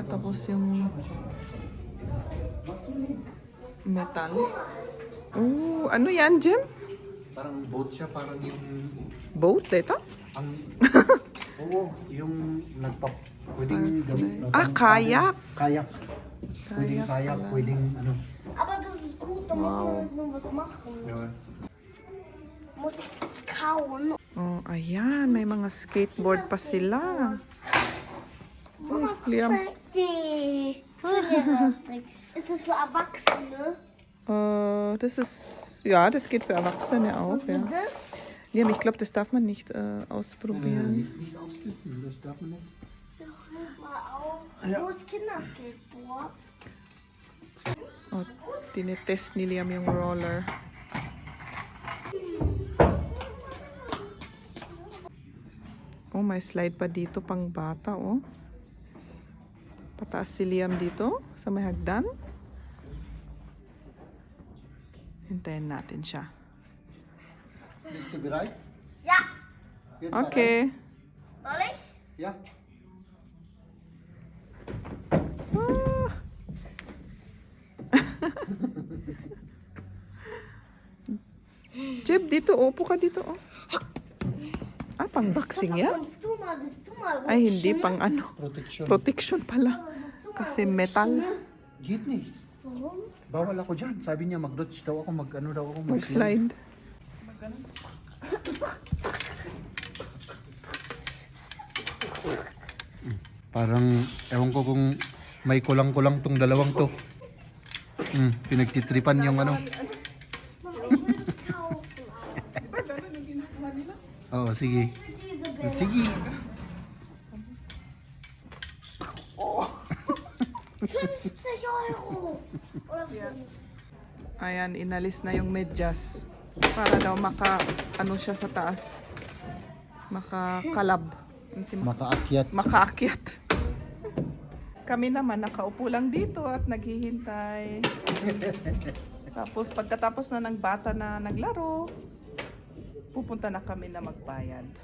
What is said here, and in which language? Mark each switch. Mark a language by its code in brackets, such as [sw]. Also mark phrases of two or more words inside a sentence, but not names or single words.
[tl] Tapos yung metal. Oh, ano yan, Jem? Parang boat siya, parang yung... Boat, dito? Ang... Oo, yung pwedeng gamit. Ah, kayak. Kayak. Pwedeng kayak, pala. pwedeng ano. [de] Aber das ist gut, da muss man halt nur was machen. Muss ich das kauen? [tl] Oh, ayan. May mga skateboard pa sila. [de] Mama, Liam. die. Ist das für Erwachsene? Das ist, ja, das geht für Erwachsene auch, ja. Das? Liam, ich glaube, das darf man nicht ausprobieren. Nicht austesten, das darf man nicht. Mal auf. Wo ist Kinderskateboard? [tl] Oh, tinetest ni Liam yung roller. Oh, may slide pa dito pang bata, oh. Pataas si Liam dito sa may hagdan. Hintayin natin siya. [de] Bist du bereit? Ja. Jetzt Okay. Soll ich? Ja. Ah. [tl] Jeb, dito. Upo ka dito, oh. Ah, pang boxing yan? [de] Kannst du mal [tl] Ay, hindi. Pang ano. Protection. Protection pala. Kasi metal. [de] Geht nicht. Warum? [tl] Bawal ako dyan. Sabi niya mag-dodge daw ako, mag-ano daw ako. Mag-slide. Parang, ewan ko kung may kulang-kulang tong dalawang to. Pinagtitripan yung ano. [de] Mama, ich will das kaufen. [tl] Oo, sige. [de] Diese Bilder. [tl] Sige. [de] 50 Euro. Oder 5. [tl] Ayan, inalis na yung medyas. Para daw ano siya sa taas. Makakalab. Makaakyat. Makaakyat. Kami naman nakaupo lang dito at naghihintay. Tapos pagkatapos na ng bata na naglaro, pupunta na kami na magbayad.